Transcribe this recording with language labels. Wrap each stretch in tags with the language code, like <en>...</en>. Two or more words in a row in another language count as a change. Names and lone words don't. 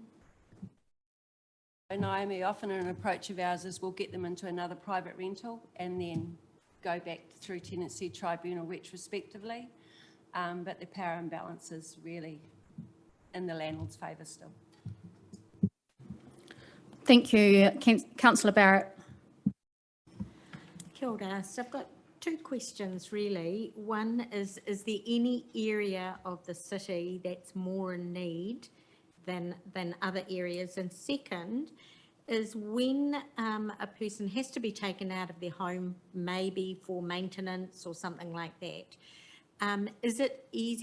<en>Naomi, often an approach of ours is we'll get them into another private rental and then go back through tenancy tribunal retrospectively. But the power imbalance is really in the landlord's favour still. Thank you. Councillor Barrett.</en> <mi>Kia ora.</mi> <en>So I've got two questions really. One is there any area of the city that's more in need than other areas? And second is when a person has to be taken out of their home, maybe for maintenance or something like that, is it easy?</en>